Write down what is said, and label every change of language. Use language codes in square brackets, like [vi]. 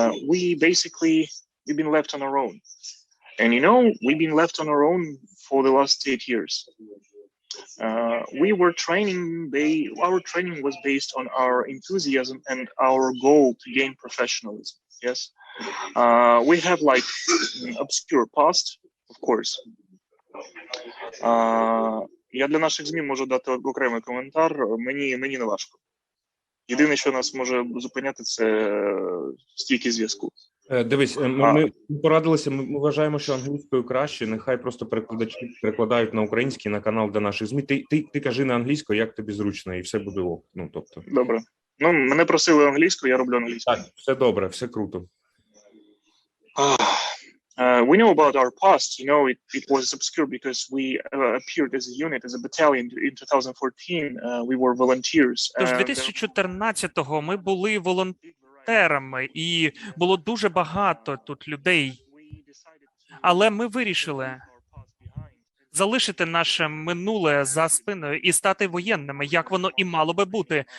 [en] We've been left on our own. And we've been left on our own for the last 8 years. Our training was based on our enthusiasm and our goal to gain professionalism. Yes, we have like an obscure past, of course. [uk] Я для наших ЗМІ можу дати окремий коментар. Мені не важко. Єдине, що нас може зупиняти, це стійкість зв'язку. Дивись, ми порадилися, ми вважаємо, що англійською краще, нехай просто перекладачі перекладають на український, на канал для наших ЗМІ. Ти кажи на англійською, як тобі зручно, і все буде ок. Добре. Мене просили англійською, я роблю англійською. Так, все добре, все круто. [en] We know about our past, it was obscure because we appeared as a unit, as a battalion in 2014. We were volunteers. [uk] Тож 2014-го ми були волонтерами, і було дуже багато тут людей. Але ми вирішили залишити наше минуле за спиною і стати воєнними, як воно і мало би бути.